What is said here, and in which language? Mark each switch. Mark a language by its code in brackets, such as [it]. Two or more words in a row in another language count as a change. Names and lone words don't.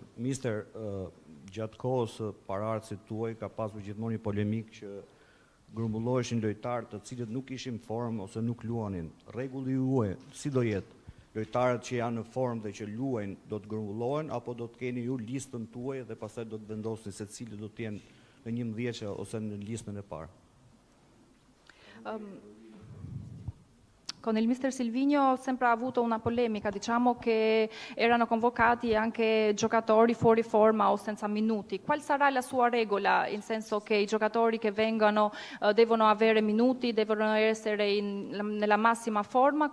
[sq] Mister, gjatë kohës paraardhësit tuaj ka pasur gjithmonë një polemik që grumbulloheshin lojtarë të cilët nuk ishin në formë ose nuk luanin. Rregulli juaj si do jetë? Lojtarët që janë në formë dhe që luajnë do të grumbullohen apo do të keni ju listën tuaj dhe pastaj do të vendosni se cili do të jenë në 11 ose në listën e parë? [it] Con il mister Silvino ho sempre avuto una polemica, diciamo che erano convocati anche giocatori fuori forma o senza minuti. Qual sarà la sua regola, in senso che i giocatori che vengono devono avere minuti, devono essere nella massima forma?